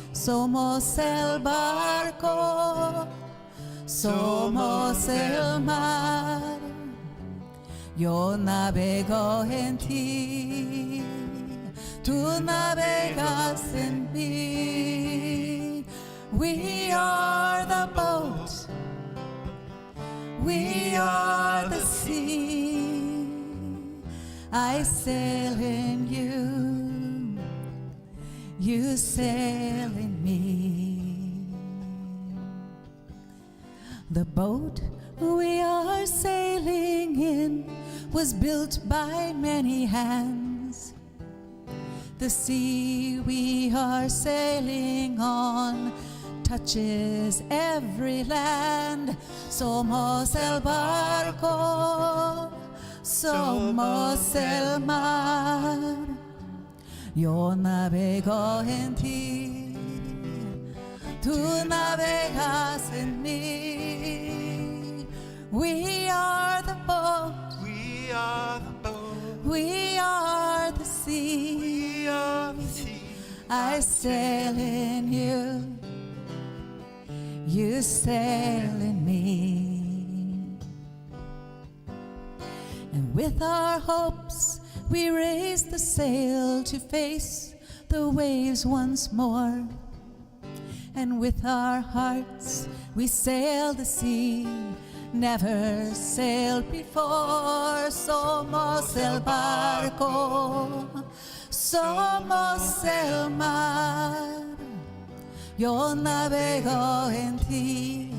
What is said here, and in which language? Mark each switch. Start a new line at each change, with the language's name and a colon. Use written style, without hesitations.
Spanish: Somos el barco, somos el mar, yo navego en ti, tú navegas en mí.
English: We are the boat, we are the sea. I sail in you, you sail in me. The boat we are sailing in was built by many hands. The sea we are sailing on touches every land.
Spanish: Somos el barco, somos el mar, yo navego en ti, tú navegas en mí.
English: We are the boat, We are the boat, we are the sea. we are the sea. I sail in you, you sail in me. And with our hopes we raise the sail to face the waves once more. And with our hearts we sail the sea, never sailed before.
Spanish: Somos el barco, somos el mar, yo navego en ti.